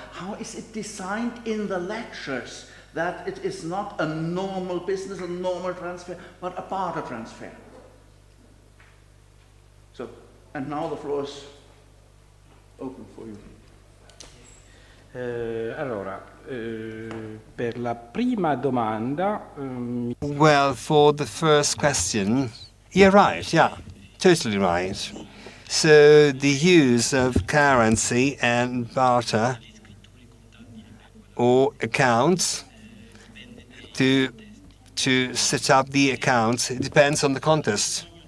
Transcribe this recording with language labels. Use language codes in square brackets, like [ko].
[en] How is it designed in the lectures that it is not a normal business, a normal transfer, but a barter transfer? So, and now the floor is open for you. [it] Allora, per la prima domanda, [en] Well, for the first question, you're right, yeah, totally right. So the use of currency and barter or accounts to set up the accounts, it depends on the context.